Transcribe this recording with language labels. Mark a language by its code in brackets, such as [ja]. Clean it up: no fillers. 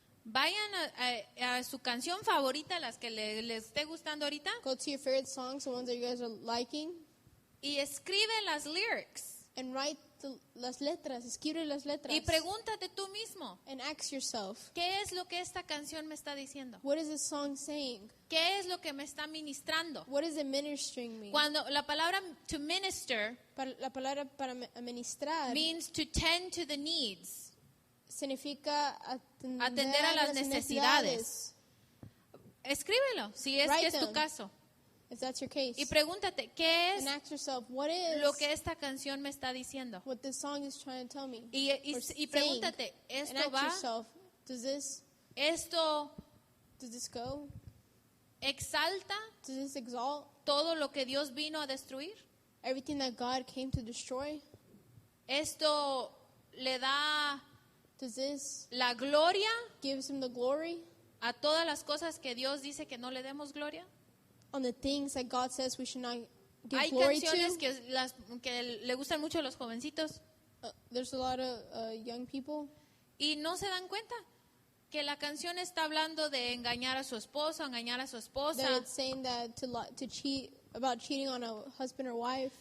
[es] Vayan a su canción favorita, las que les esté gustando ahorita, [en] Go to your favorite songs, the ones that you guys are liking, [es] y escribe las lyrics. [en] and write [es] las letras. Escribe las letras. Y pregúntate tú mismo, [en] And ask yourself, [es] ¿qué es lo que esta canción me está diciendo? [en] what is this song saying? [es] ¿Qué es lo que me está ministrando? [en] What is it ministering me? [es] Cuando la palabra [en] to minister [es] La palabra para administrar [en] means to tend to the needs. [es] significa Atender a las necesidades. Escríbelo, si es que [en] Write [es] es tu [en] them. [es] caso. [en] If that's your case. [es] Y pregúntate, ¿qué es [en] And ask yourself, what is [es] lo que esta canción me está diciendo? [en] what this song is trying to tell me? [es] Y [en] Or [es] pregúntate, [en] saying. And [es] ¿esto [en] ask [es] va? [en] yourself, [es] ¿Esto [en] does this go? [es] exalta [en] Does this exalt [es] todo lo que Dios vino a destruir? [en] everything that God came to destroy? [es] ¿Esto le da [en] Does this [es] la gloria [en] gives him the glory [es] a todas las cosas que Dios dice que no le demos gloria? [en] on the things that God says we should not give [es] Hay [en] glory [es] canciones [en] to? [es] que le gustan mucho a los jovencitos. [en] There's a lot of young people [es] y no se dan cuenta que la canción está hablando de engañar a su esposo, engañar a su esposa, [en] that it's saying that to cheat, about cheating on a husband or wife,